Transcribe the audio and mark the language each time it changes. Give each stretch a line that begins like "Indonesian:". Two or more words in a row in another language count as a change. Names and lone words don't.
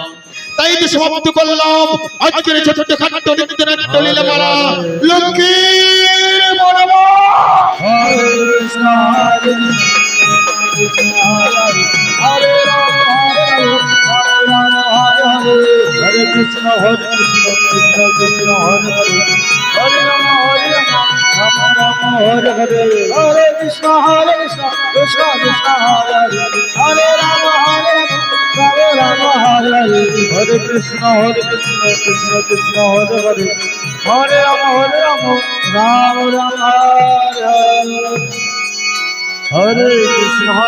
Bangla: তাই তো সমাপ্ত করলাম আজকের ছোট্ট খাট্ট নিত্য নাট্য লীলাপালা। লক্ষ্মীর বড়মা
Sanskrit: হরে কৃষ্ণ হরে রাম হরে কৃষ্ণ কৃষ্ণ কৃষ্ণ হরে হরে, হরে রাম রাম হরে হরে, হরে কৃষ্ণ কৃষ্ণ কৃষ্ণ হরে হরে, হরে রাম রাম হরে হরে, হরে কৃষ্ণ কৃষ্ণ কৃষ্ণ হরে হরে, হরে রাম রাম রাম হরে হরে, হরে কৃষ্ণ